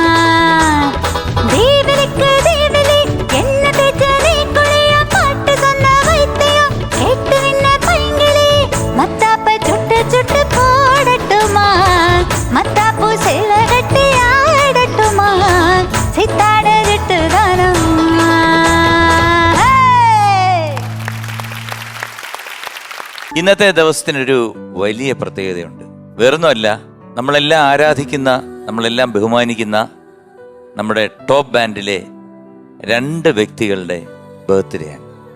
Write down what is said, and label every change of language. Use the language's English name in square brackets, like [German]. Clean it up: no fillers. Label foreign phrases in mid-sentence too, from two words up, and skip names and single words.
[Tamil] தீபிலிக்கு தீபிலி என்ன தேச்ச நீ குளிய பாட்டு சொன்ன வைத்தியம் கேட்டு நின்ன பைங்கிளி. மத்தாப்ப சுட்டு சுட்டு போடட்டுமா, மத்தாப்பு சேல கட்டி ஆடட்டுமா, சித்தாட சிட்டு தானம்மா. [Malayalam] ഇന്നത്തെ ദിവസത്തിനൊരു വലിയ പ്രത്യേകതയുണ്ട്. വേറൊന്നുമല്ല, നമ്മളെല്ലാം ആരാധിക്കുന്ന, നമ്മളെല്ലാം ബഹുമാനിക്കുന്ന നമ്മുടെ ടോപ്പ് ബാൻഡിലെ 2 വ്യക്തികളുടെ ബർത്ത്ഡേ ആണ്.